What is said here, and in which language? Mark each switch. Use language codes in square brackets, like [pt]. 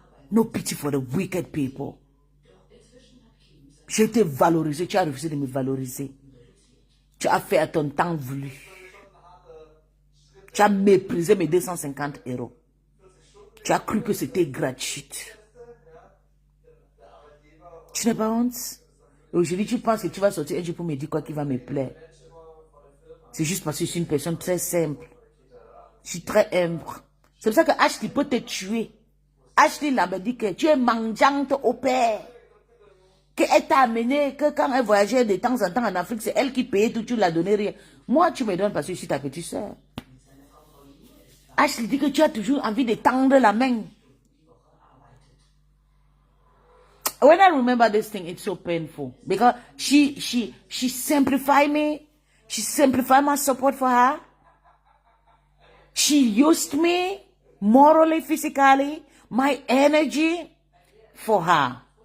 [en] No pity for the wicked people. [fr] J'ai été valorisé. Tu as refusé de me valoriser. Tu as fait à ton temps voulu. Tu as méprisé mes 250 euros. Tu as cru que c'était gratuit. Tu n'as pas honte? Et aujourd'hui, tu penses que tu vas sortir un jour pour me dire quoi qui va me plaire. C'est juste parce que je suis une personne très simple. Je suis très humble. C'est pour ça que Ashley peut te tuer. Ashley là me dit que tu es mangeante au père. Qu'elle t'a amené, que quand elle voyageait de temps en temps en Afrique, c'est elle qui payait tout, tu ne l'as donné rien. Moi, tu me donnes parce que je suis ta petite soeur. Ashley dit que tu as toujours envie de tendre la main. [en] When I remember this thing, it's so painful. Because she simplified me. She simplified my support for her. She used me morally, physically, my energy for her.